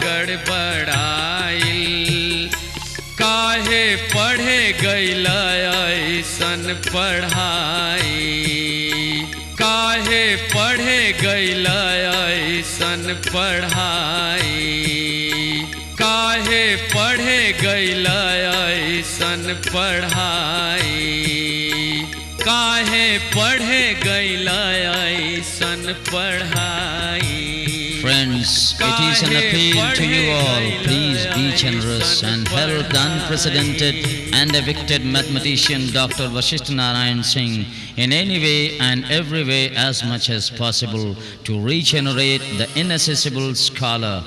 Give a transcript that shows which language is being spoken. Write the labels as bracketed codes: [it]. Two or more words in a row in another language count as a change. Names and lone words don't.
[bho] गड़बड़ाइल, काहे पढ़े गइल ऐसन पढ़ाई, काहे पढ़े गइल ऐसन पढ़ाई, काहे पढ़े गइल ऐसन पढ़ाई, काहे पढ़े गइल ऐसन पढ़ाई। [en] Friends, it is an appeal to you all. Please be generous and help the unprecedented and evicted mathematician Dr. Vasishtha Narayan Singh in any way and every way as much as possible to regenerate the inaccessible scholar.